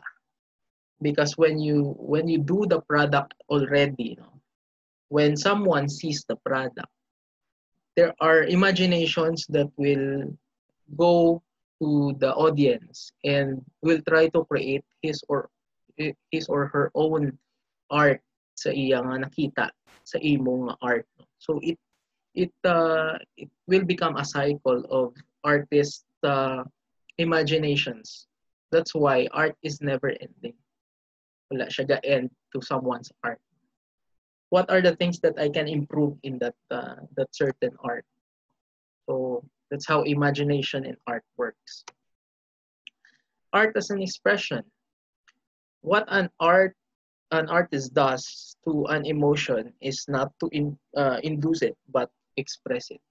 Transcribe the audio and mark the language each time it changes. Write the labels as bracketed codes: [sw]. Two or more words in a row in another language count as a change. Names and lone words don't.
[en] Because when you do the product already, when someone sees the product, there are imaginations that will go to the audience and will try to create his or her own art [hil] sa iyang nakita sa imong art. [en] So it will become a cycle of artist imaginations. That's why art is never ending. [hil] Wala siya ga-end [en] to someone's art. What are the things that I can improve in that certain art? So that's how imagination in art works. Art as an expression. What an artist does to an emotion is not to induce it, but express it.